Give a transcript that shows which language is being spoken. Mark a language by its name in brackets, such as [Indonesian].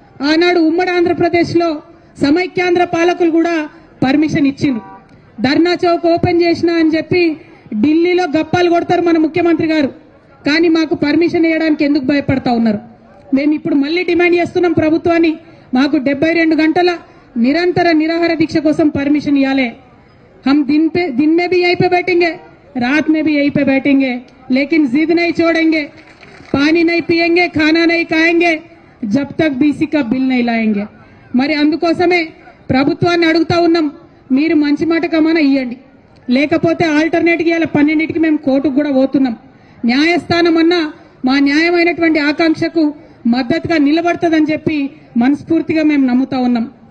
[Telugu] ఆనాడు ఉమ్మడి ఆంధ్రప్రదేశ్లో సమైక్యాంధ్ర పాలకులు కూడా పర్మిషన్ ఇచ్చిండ్రు. ధర్నా చౌక్ ఓపెన్ చేసినా అని చెప్పి ఢిల్లీలో గప్పాలు కొడతారు మన ముఖ్యమంత్రి గారు, కానీ మాకు పర్మిషన్ ఇవ్వడానికి ఎందుకు భయపడతా ఉన్నారు? మేము ఇప్పుడు మళ్ళీ డిమాండ్ చేస్తున్నాం ప్రభుత్వాన్ని, మాకు 72 గంటల నిరంతర నిరాహార దీక్ష కోసం పర్మిషన్ ఇవ్వాలి. [Hindi] हम दिन में भी यहीं पे बैठेंगे, रात में भी यहीं पे बैठेंगे, लेकिन जिद नहीं छोड़ेंगे, पानी नहीं पिएंगे, खाना नहीं खाएंगे जब तक बीसी का बिल नहीं लाएंगे. [Telugu] మరి అందుకోసమే ప్రభుత్వాన్ని అడుగుతా ఉన్నాం, మీరు మంచి మాట కమన్నా ఇవ్వండి, లేకపోతే ఆల్టర్నేట్ గా 12కి మేము కోర్టుకు కూడా పోతున్నాం. న్యాయస్థానం అన్నా మా న్యాయమైనటువంటి ఆకాంక్షకు మద్దతుగా నిలబడుతుందని చెప్పి మనస్ఫూర్తిగా మేము నమ్ముతా ఉన్నాం.